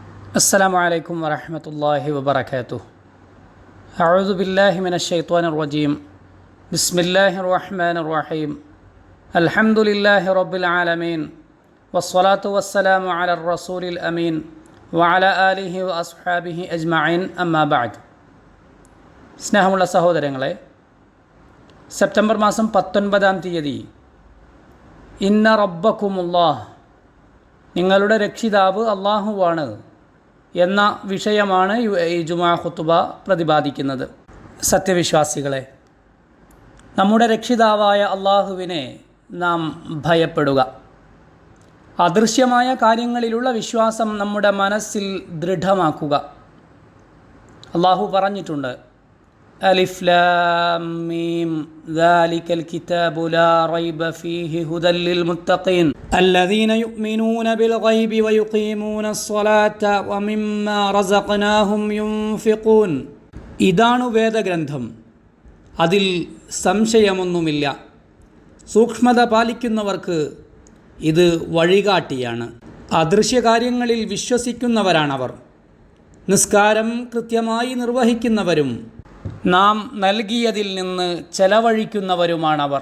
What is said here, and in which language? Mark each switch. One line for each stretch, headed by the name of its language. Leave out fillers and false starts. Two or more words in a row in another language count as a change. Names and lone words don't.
Arabic: السلام عليكم ورحمة الله وبركاته. أعوذ بالله من الشيطان الرجيم. بسم الله الرحمن الرحيم. الحمد لله رب العالمين والصلاة والسلام على الرسول الأمين وعلى آله وأصحابه أجمعين أما بعد.
Malayalam: സ്നേഹമുള്ള സഹോദരങ്ങളെ, സെപ്റ്റംബർ മാസം 19-ാം തീയതി
Arabic: إن ربكم الله,
Malayalam: നിങ്ങളുടെ രക്ഷിതാവ് അള്ളാഹുവാണ് എന്ന വിഷയമാണ് ഈ ജുമാ ഖുതുബ പ്രതിപാദിക്കുന്നത്. സത്യവിശ്വാസികളെ, നമ്മുടെ രക്ഷിതാവായ അള്ളാഹുവിനെ നാം ഭയപ്പെടുക. അദൃശ്യമായ കാര്യങ്ങളിലുള്ള വിശ്വാസം നമ്മുടെ മനസ്സിൽ ദൃഢമാക്കുക. അള്ളാഹു പറഞ്ഞിട്ടുണ്ട്,
Arabic: ألف لام ميم ذلك الكتاب لا ريب فيه هدى للمتقين الذين يؤمنون بالغيب ويقيمون الصلاة ومما رزقناهم ينفقون.
Malayalam: ഇതാണ് വേദഗ്രന്ഥം, അതിൽ സംശയമൊന്നുമില്ല. സൂക്ഷ്മത പാലിക്കുന്നവർക്ക് ഇത് വഴികാട്ടിയാണ്. അദൃശ്യകാര്യങ്ങളിൽ വിശ്വസിക്കുന്നവരാണവർ. നിസ്കാരം കൃത്യമായി നിർവഹിക്കുന്നവരും നാം നൽകിയതിൽ നിന്ന് ചെലവഴിക്കുന്നവരുമാണവർ.